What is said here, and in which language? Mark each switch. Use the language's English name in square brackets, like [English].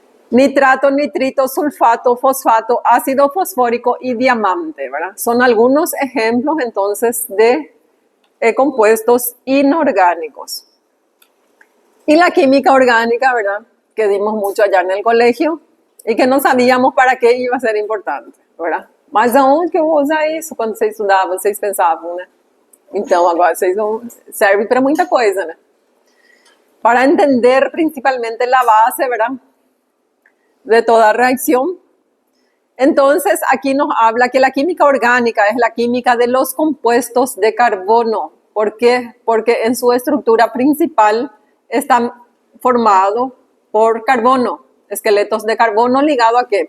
[Spanish] Nitrato, nitrito, sulfato, fosfato, ácido fosfórico y diamante, ¿verdad? Son algunos ejemplos entonces de compuestos inorgánicos. Y la química orgánica, ¿verdad? Que dimos mucho allá en el colegio y que no sabíamos para qué iba a ser importante, ¿verdad? [Portuguese] Mas aonde que eu vou usar isso quando vocês estudavam, vocês pensavam, né? Então agora vocês vão, serve para muita coisa, né? [Spanish] Para entender principalmente la base, ¿verdad? De toda reacción. Entonces, aquí nos habla que la química orgánica es la química de los compuestos de carbono. ¿Por qué? Porque en su estructura principal están formados por carbono, esqueletos de carbono ligado a ¿qué?